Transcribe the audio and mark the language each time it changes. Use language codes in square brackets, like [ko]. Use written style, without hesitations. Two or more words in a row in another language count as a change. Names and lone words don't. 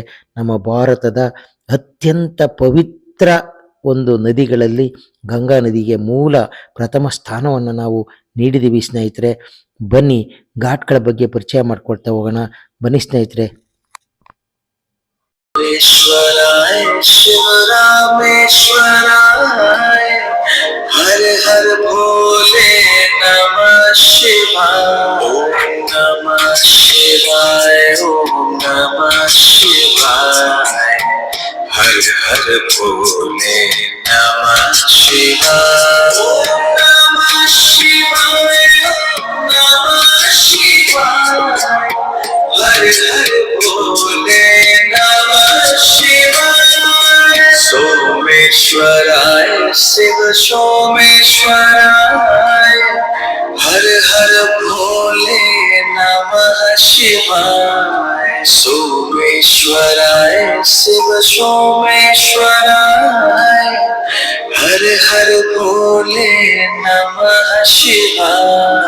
[kn] ನಮ್ಮ ಭಾರತದ ಅತ್ಯಂತ ಪವಿತ್ರ ಒಂದು ನದಿಗಳಲ್ಲಿ ಗಂಗಾ ನದಿಗೆ ಮೂಲ ಪ್ರಥಮ ಸ್ಥಾನವನ್ನು ನಾವು ನೀಡಿದ್ದೀವಿ ಸ್ನೇಹಿತರೆ. ಬನ್ನಿ ಘಾಟ್ಗಳ ಬಗ್ಗೆ ಪರಿಚಯ ಮಾಡ್ಕೊಳ್ತಾ ಹೋಗೋಣ. ಬನ್ನಿ ಸ್ನೇಹಿತರೆ. [sa] ಶಿವ ರಾಮೇಶ್ವರಾಯ ಹರ ಹರ ಭೋಲೆ ನಮಃ ಶಿವಾಯ. ಓಂ ನಮಃ ಶಿವಾಯ, ಓಂ ನಮಃ ಶಿವಾಯ. ಹರ ಹರ ಭೋಲೆ ನಮಃ ಶಿವಾಯ. ಓಂ ನಮಃ ಶಿವಾಯ, ಓಂ ನಮಃ ಶಿವಾಯ. ಹರ ಹರ ಭೋಲೆ ನಮಃ ಶಿವಾಯ. सोमेश्वराय शिव सोमेश्वराय हर हर भोले नमः शिवाय. सोमेश्वराय शिव सोमेश्वराय हर हर भोले नमः शिवाय.